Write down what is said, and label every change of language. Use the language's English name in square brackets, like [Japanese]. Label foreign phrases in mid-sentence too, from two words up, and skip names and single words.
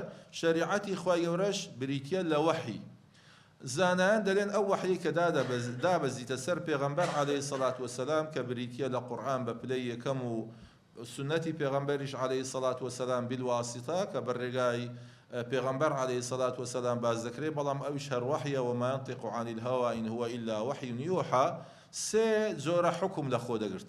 [Central Kurdish] شەریعەتی خوای گەورەش بریتیە لە وەحی. زانایان دەڵێن ئەو وەحی کە دابەزیتە سەر پێغەمبەر [Arabic] عەلەیهی سەڵات وەسەلام [Central Kurdish] کە بریتیە لە قورئان بە پلەی یەکەم و سنەتی پێغەمبەریش [Arabic] عەلەیهی سەڵات وەسەلام [Central Kurdish] بالواسطە کە بەڕێگای پێغەمبەر [Arabic] عەلەیهی سەڵات وەسەلام [Central Kurdish] باز دەکرێت، بەڵام ئەویش هەر وەحیە [Arabic] وما ينطق عن الهوى إن هو إلا وحي يوحى. [Central Kurdish] سێ جۆرە حکم لە خۆ